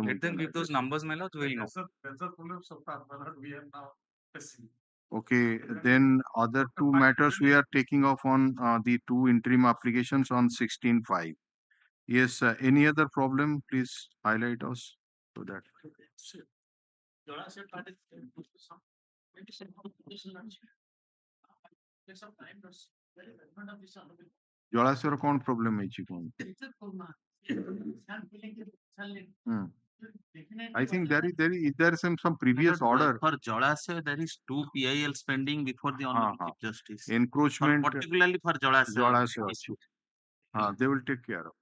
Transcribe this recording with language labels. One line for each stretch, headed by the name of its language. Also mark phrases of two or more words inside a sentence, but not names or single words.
English: Let them give those numbers, my lords. We'll know. Okay, then other two matters we are taking off on the two interim applications on 16/5. Yes, any other problem? Please highlight us so that.
Odia: ଜଳାଶୟର କଣ ପ୍ରୋବ୍ଲେମ ହେଇଛି କଣ?
English: I think there is some previous order. For Jalasaya, there is 2 PIL spending before the Honorable Chief Justice. Encroachment. Particularly for Jalasaya. They will take care of.